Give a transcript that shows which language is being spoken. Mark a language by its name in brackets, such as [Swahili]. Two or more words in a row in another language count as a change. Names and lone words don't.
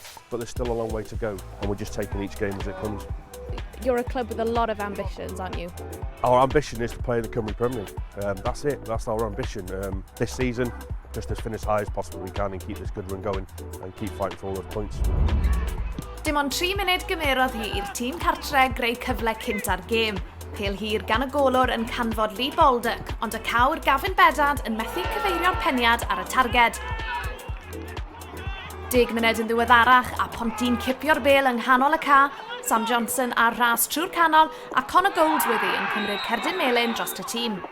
[English] But there's still a long way to go, and we're just taking each game as it comes. You're a club with a lot of ambitions, aren't you? Our ambition is to play in the Cymru Premier League. That's it, that's our ambition. This season, just to finish high as possible we can and keep this good run going and keep fighting for all those points. [Welsh] Dim ond 3 munud gymerodd hi i'r tîm cartre greu cyfle cynt ar gêm. Pêl hir gan y golwr yn canfod Lee Baldock, ond y cawr Gavin Bedard yn methu cyfeirio'r peniad ar y targed. 10 munud yn ddiweddarach a Ponty'n cipio'r bêl yng nghanol y ca, Sam Johnson ar ras trwy'r canol a Conor Goldsworthy yn cymryd cerdyn melyn dros y tîm.